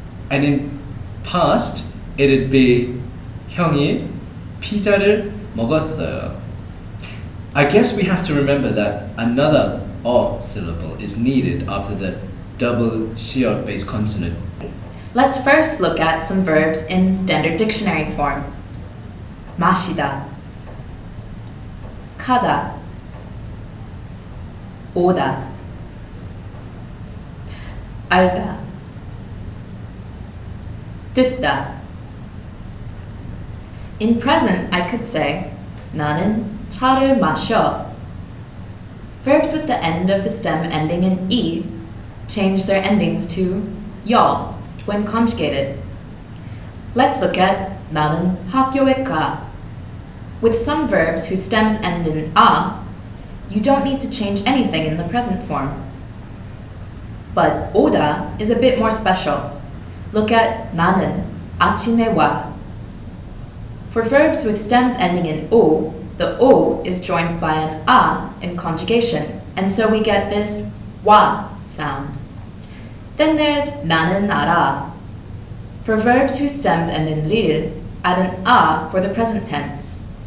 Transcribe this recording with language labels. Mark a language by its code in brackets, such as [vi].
[en] And in past, it'd be [ko] 형이 피자를 먹었어요. [en] I guess we have to remember that another 어 syllable is needed after the double 시역 base consonant. Let's first look at some verbs in standard dictionary form. [ko] 마시다, 가다, 오다, 알다, 듣다. [en] In present, I could say [ko] 나는 차를 마셔. [en] Verbs with the end of the stem ending in e change their endings to 여 when conjugated. Let's look at [ko] 나는 학교에 가. [en] With some verbs whose stems end in a, you don't need to change anything in the present form. But 오다 is a bit more special. Look at [ko] 나는 아침에 와. [en] For verbs with stems ending in o, the o is joined by an a in conjugation, and so we get this 와 sound. Then there's [ko] 나는 알아. [en] For verbs whose stems end in 릴, add an a for the present tense.